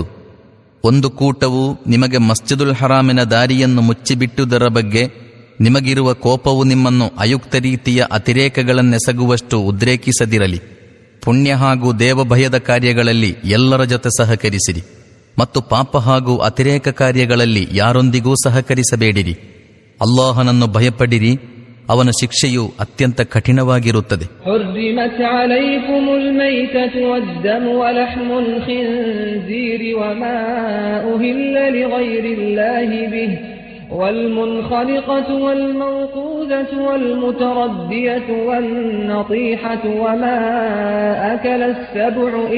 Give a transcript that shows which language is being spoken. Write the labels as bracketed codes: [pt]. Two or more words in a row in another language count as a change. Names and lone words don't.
[kn] ಒಂದು ಕೂಟವು ನಿಮಗೆ ಮಸ್ಜಿದುಲ್ ಹರಾಮಿನ ದಾರಿಯನ್ನು ಮುಚ್ಚಿಬಿಟ್ಟುದರ ಬಗ್ಗೆ ನಿಮಗಿರುವ ಕೋಪವು ನಿಮ್ಮನ್ನು ಅಯುಕ್ತ ರೀತಿಯ ಅತಿರೇಕಗಳನ್ನೆಸಗುವಷ್ಟು ಉದ್ರೇಕಿಸದಿರಲಿ. ಪುಣ್ಯ ಹಾಗೂ ದೇವಭಯದ ಕಾರ್ಯಗಳಲ್ಲಿ ಎಲ್ಲರ ಜೊತೆ ಸಹಕರಿಸಿರಿ ಮತ್ತು ಪಾಪ ಹಾಗೂ ಅತಿರೇಕ ಕಾರ್ಯಗಳಲ್ಲಿ ಯಾರೊಂದಿಗೂ ಸಹಕರಿಸಬೇಡಿರಿ. ಅಲ್ಲಾಹನನ್ನು ಭಯಪಡಿರಿ, ಅವನ ಶಿಕ್ಷೆಯು ಅತ್ಯಂತ ಕಠಿಣವಾಗಿರುತ್ತದೆ. [ar] حرمت عليكم الميتة والدم ولحم الخنزير وما أهل لغير الله به والمنخلقة والموقوذة والمتردية والنطيحة وما أكل السبع